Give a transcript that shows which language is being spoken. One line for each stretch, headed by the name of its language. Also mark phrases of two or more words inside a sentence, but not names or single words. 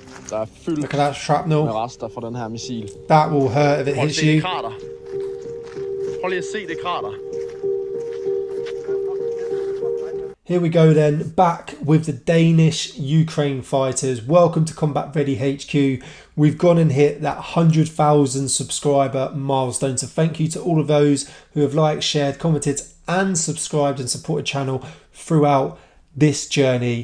Danish: der er fyldt
English: Look at that shrapnel.
Danish: med rester fra den her missil.
English: That will hurt if it hits you.
Danish: Prøv lige at se det krater.
English: Here we go then, back with the Danish Ukraine fighters. Welcome to Combat Ready HQ. We've gone and hit that 100,000 subscriber milestone. So thank you to all of those who have liked, shared, commented and subscribed and supported the channel throughout this journey.